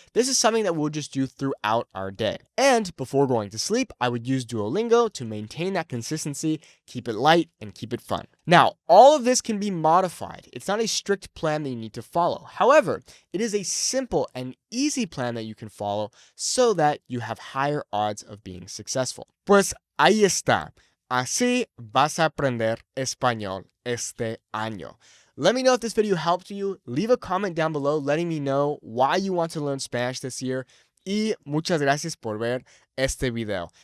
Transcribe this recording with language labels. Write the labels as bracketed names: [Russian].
[English] This is something that we'll just do throughout our day. And before going to sleep, I would use Duolingo to maintain that consistency, keep it light, and keep it fun. Now, all of this can be modified. It's not a strict plan that you need to follow. However, it is a simple and easy plan that you can follow so that you have higher odds of being successful. [Spanish] Pues ahí está. Así vas a aprender español este año. [English] Let me know if this video helped you. Leave a comment down below letting me know why you want to learn Spanish this year. [Spanish] Y muchas gracias por ver este video.